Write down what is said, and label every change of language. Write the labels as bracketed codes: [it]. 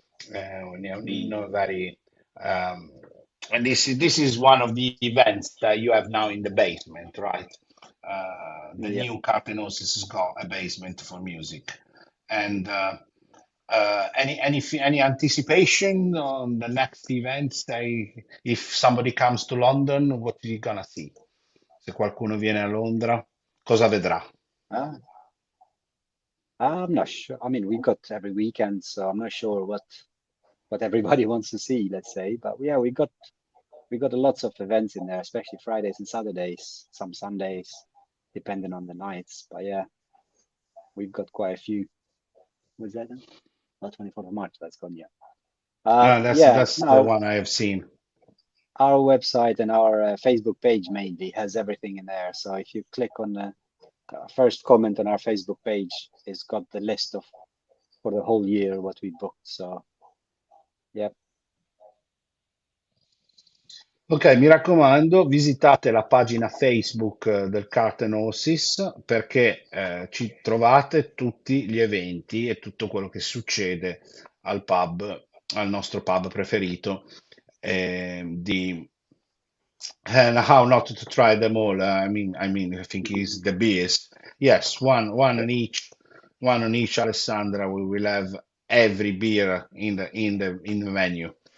[it] È un inno [en] very, um, and this is one of the events that you have now in the basement, right? The Yeah. new Cartenosis has got a basement for music. And any anticipation on the next events? If somebody comes to London, what are you gonna see? [it] Se qualcuno viene a Londra, cosa vedrà? [en] Uh, I'm not sure. I mean, we've got every weekend, so I'm not sure what everybody wants to see, let's say. But yeah, we got lots of events in there, especially Fridays and Saturdays, some Sundays, depending on the nights. But yeah, we've got quite a few. Was that then? Not 24th of March, that's gone, yeah. Yeah, That's the no, one I have seen. our website and our Facebook page mainly has everything in there. So if you click on the first comment on our Facebook page, it's got the list of for the whole year what we booked. So yeah. [it] Ok, mi raccomando, visitate la pagina Facebook del Cartenosis perché ci trovate tutti gli eventi e tutto quello che succede al pub, al nostro pub preferito, di [en] and how not to try them all. I think is the best. Yes, one on each. Alessandra, we will have every beer in the menu.